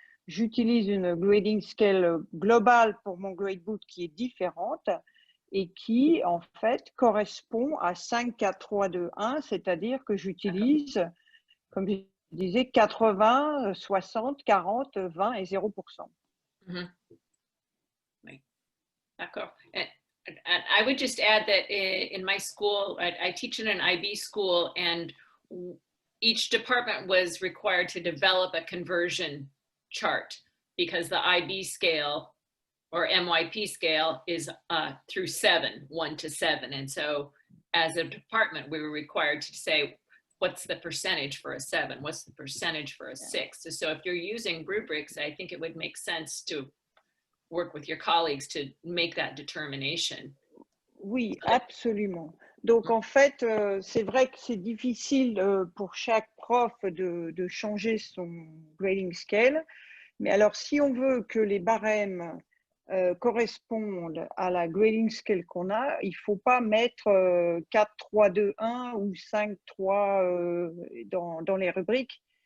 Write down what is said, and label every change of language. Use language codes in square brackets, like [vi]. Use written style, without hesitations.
[fr] J'utilise une grading scale globale pour mon gradebook qui est différente et qui, en fait, correspond à 5, 4, 3, 2, 1, c'est-à-dire que j'utilise, comme je disais, 80, 60, 40, 20 et 0%. Mm-hmm. D'accord. [en] And I would just add that in my school, I teach in an IB school, and each department was required to develop a conversion chart because the IB scale or MYP scale is through 7, 1 to 7. And so as a department, we were required to say, what's the percentage for a 7? What's the percentage for a 6? So if you're using rubrics, I think it would make sense to work with your colleagues to make that determination. [fr] Oui, absolument. Donc, en fait, c'est vrai que c'est difficile pour chaque prof de changer son grading scale. Mais alors, si on veut que les barèmes correspondent à la grading scale qu'on a, il ne faut pas mettre 4, 3, 2, 1 ou 5, 3 dans les rubriques.